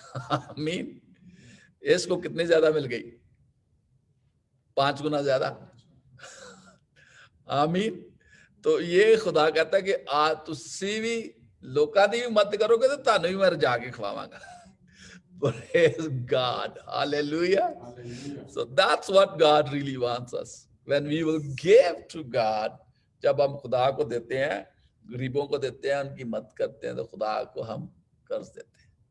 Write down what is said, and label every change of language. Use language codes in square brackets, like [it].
[ur] آمین. اس کو کتنی زیادہ مل گئی؟ 5 گنا زیادہ. [pa] آمین. [ur] تو یہ خدا کہتا ہے کہ [pa] تسی بھی لوکاں دی بھی مدد کرو گے تو تانوں بھی میں رجا کے کھواواں گا. [en] Praise God. Hallelujah. So that's what God really wants us. When we will give to God, [ur] جب ہم خدا کو دیتے ہیں, غریبوں کو دیتے ہیں, ان کی مدد کرتے ہیں, تو خدا کو ہم قرض دیتے ہیں.